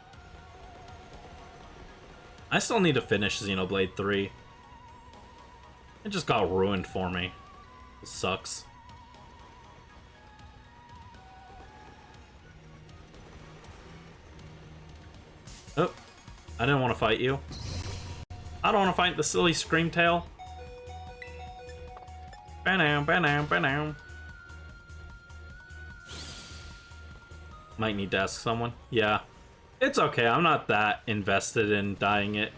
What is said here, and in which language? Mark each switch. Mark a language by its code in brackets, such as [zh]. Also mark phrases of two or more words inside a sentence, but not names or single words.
[en] I still need to finish Xenoblade 3. It just got ruined for me. It sucks. Oh, I didn't want to fight you. I don't want to fight the silly Screamtail. Ba-nam, ba-nam, ba-nam. Might need to ask someone. Yeah. It's okay, I'm not that invested in dyeing it.